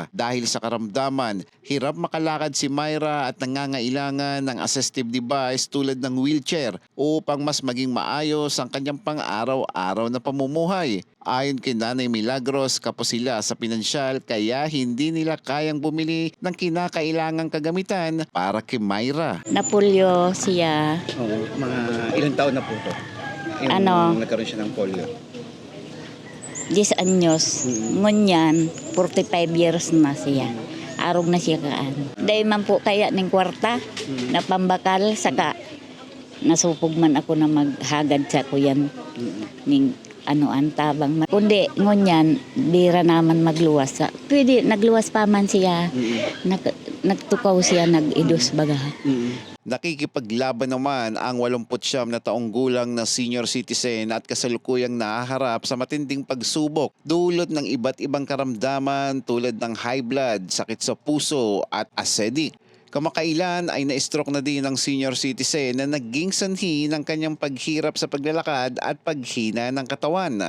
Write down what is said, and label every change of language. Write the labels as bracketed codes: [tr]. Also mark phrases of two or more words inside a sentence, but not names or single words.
[tl] Dahil sa karamdaman, hirap makalakad si Myra at nangangailangan ng assistive device tulad ng wheelchair upang mas maging maayos ang kanyang pang-araw-araw na pamumuhay. Ayon kay Nanay Milagros, kapos sila sa pinansyal kaya hindi nila kayang bumili ng kinakailangang kagamitan para kay Myra. Napolyo siya. Oo, mga ilang taon na po ito? Nagkaroon siya ng polio? [bik] 10 anyos. Ngunyan, 45 years na siya. Arog na siya kaan. Dahil man po kaya ng kwarta na pambakal, saka nasupog man ako na maghagad sa kuyan ning tabang. Kundi ngunyan, bira naman magluwas. Pwede, nagluwas pa man siya. Nagtukaw siya, nag-idus baga. [tl] Nakikipaglaban naman ang 89 na taong gulang na senior citizen at kasalukuyang nahaharap sa matinding pagsubok dulot ng iba't ibang karamdaman tulad ng [en] high blood, [tl] sakit sa puso at acidic. Kamakailan ay na-stroke na din ng senior citizen na naging sanhi ng kanyang paghirap sa paglalakad at paghina ng katawan.